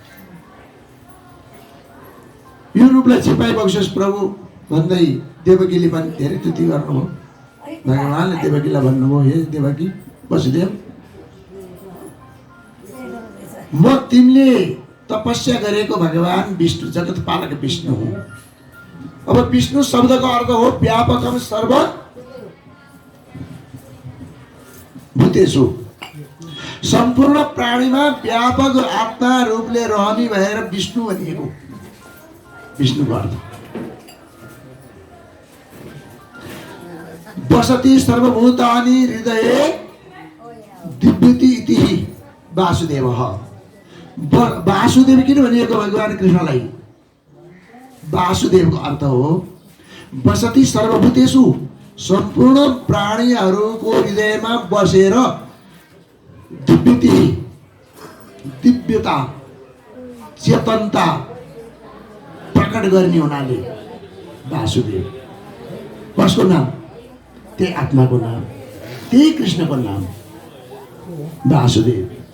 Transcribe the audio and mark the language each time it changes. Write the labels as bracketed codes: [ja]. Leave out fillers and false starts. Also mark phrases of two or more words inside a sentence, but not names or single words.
[ne] यो रूपलाई छिपाइ बक्सोस् प्रभु भन्दै देवकीले पनि धेरै स्तुति गर्नुभयो। भगवानले देवकीलाई भन्नुभयो, हे देवकी, वसुदेव, म तिमीले तपस्या गरेको भगवान विष्णु, जगत पालक विष्णु हुँ। अब विष्णु शब्दको अर्थ हो [sa] व्यापकम सर्व भूतेषु। [ne] सम्पूर्ण प्राणीमा व्यापक आत्मा रूपले रहने भएर विष्णु भनिएको। विष्णुको अर्थ [sa] वसति सर्वभूतानि हृदये दिव्यति इति वासुदेवः। [ne] वासुदेव किन भनिएको भगवान कृष्णलाई? वासुदेवको अर्थ हो [sa] वसति सर्वभूतेषु, [ne] सम्पूर्ण प्राणीहरूको हृदयमा बसेर दिव्यता चेतनता प्रकट गर्ने हुनाले वासुदेव। कसको नाम? त्यही आत्माको नाम, त्यही कृष्णको नाम वासुदेव।